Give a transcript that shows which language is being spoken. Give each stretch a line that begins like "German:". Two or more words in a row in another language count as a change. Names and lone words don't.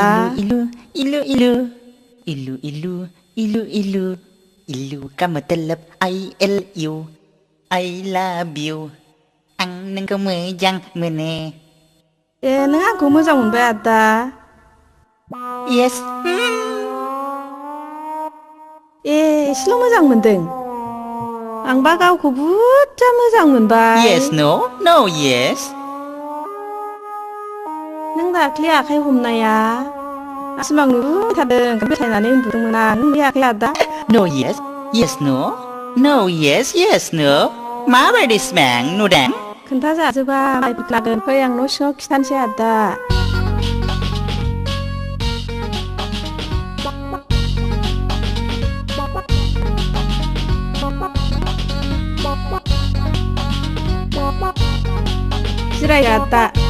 Hindi: इलु इलु इलु इलु इलु इलु इलु इलु का मतलब ILU
English: I love you
Bodo: आं नोंखौ मोजां मोनो ए नों आंखौ मोजां मोनबाय आदा येस ए एसेल' मोजां मोनदों आंबा गावखौ बुरजा मोजां मोनबाय
English: Yes, no? No, yes?
Bodo: नों दाख्लि आखाइ हमनाया सिमां नुबाय थादों बेथायनानै उन्दुदोंमोन आं नों बे आखाइ आदा
English: No, yes? Yes, no? No, yes, yes, no?
Bodo: माबायदि सिमां नुदों? खोन्थाजाजोबा लागोन फै आं न' सिङाव खिथानोसै आदा जिराय आदा